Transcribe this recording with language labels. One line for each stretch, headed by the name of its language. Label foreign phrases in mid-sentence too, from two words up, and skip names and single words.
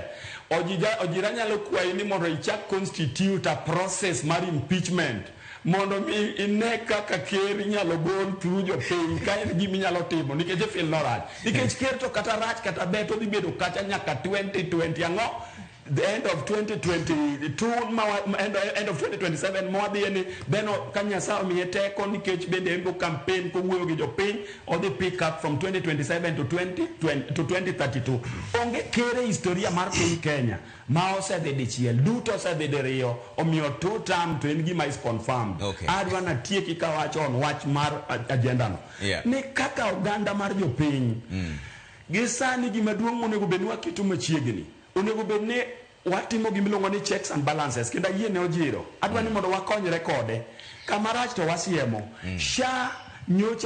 Luo (Kenya and Tanzania): Ojira nyalo kwayi ni mondo ichak
English: constitute a process
Luo (Kenya and Tanzania): mar impeachment mondo mi ine kaka ker nyalo gol through jo piny ka en gima nyalo timo nikech fil no rach nikech ker to kata rach kata ber to dhi bedo kacha nyaka 2020 ang'o
English: the end of 2022 end of 2027
Luo (Kenya and Tanzania): mwadhi ni beno kanya sao miete ko nikech bende embo campaign ko wuoyo gi jopiny
English: or the pick up from 2027 to 2032
Luo (Kenya and Tanzania): onge kere historia mar piny Kenya ma osedhi dichiel duto osedhi diriyo omiyo 2 term to en gima
English: is confirmed.
Luo (Kenya and Tanzania): Adwa na tieki ka wacho on wach mar agenda no ni kaka oganda mar jopiny gisani gima duong' onego bed ni waketo machiegni onego bed ni watimo gimiluongo ni
English: checks and balances
Luo (Kenya and Tanzania): kendo yie ne Ojiro adwa ni mondo wakonyre kode kamarach to wasiemo sha nyocha